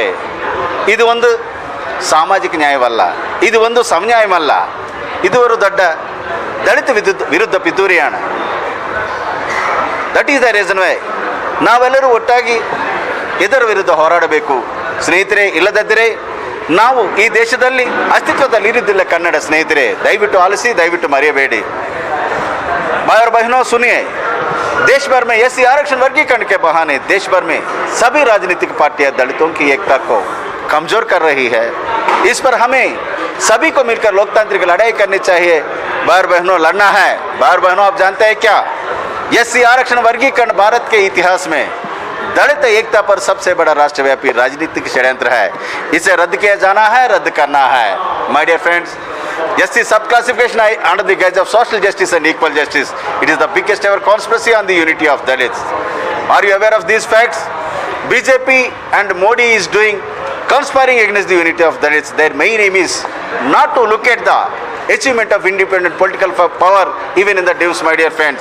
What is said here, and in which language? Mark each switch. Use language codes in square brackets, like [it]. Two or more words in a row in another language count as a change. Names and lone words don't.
[kn] ಇದು ಒಂದು ಸಾಮಾಜಿಕ ನ್ಯಾಯವಲ್ಲ, ಇದು ಒಂದು ಸಮನ್ಯಾಯವಲ್ಲ, ಇದು ಒಂದು ದೊಡ್ಡ ದಲಿತ ವಿರುದ್ಧ ಪಿತೂರಿಯಾಣ. [en] That is the reason why [kn] ನಾವೆಲ್ಲರೂ ಒಟ್ಟಾಗಿ ಇದರ ವಿರುದ್ಧ ಹೋರಾಡಬೇಕು ಸ್ನೇಹಿತರೆ. ಇಲ್ಲದಿದ್ದರೆ ನಾವು ಈ ದೇಶದಲ್ಲಿ ಅಸ್ತಿತ್ವದಲ್ಲಿ ಇರುವುದಿಲ್ಲ ಕನ್ನಡ ಸ್ನೇಹಿತರೆ. ದಯವಿಟ್ಟು ಆಲಿಸಿ, ದಯವಿಟ್ಟು ಮರೆಯಬೇಡಿ. [hi] भाई और बहनों सुनिए, देश भर में SC आरक्षण वर्गीकरण के बहाने देश भर में सभी राजनीतिक पार्टियां दलितों की एकता को कमजोर कर रही है. इस पर हमें सभी को मिलकर लोकतांत्रिक लड़ाई करनी चाहिए. भाई और बहनों, लड़ना है. भाई और बहनों, आप जानते हैं क्या, SC आरक्षण वर्गीकरण भारत के इतिहास में दलित एकता पर सबसे बड़ा राष्ट्रव्यापी राजनीतिक षड्यंत्र है. इसे रद्द किया जाना है, रद्द करना है. [en] My dear friends, SC subclassification under the guise of social justice and equal justice, it is the biggest ever conspiracy on the unity of Dalits. Are you aware of these facts? BJP and Modi is conspiring against the unity of Dalits. Their main aim is not to look at the achievement of independent political power even in the Devs, my dear friends.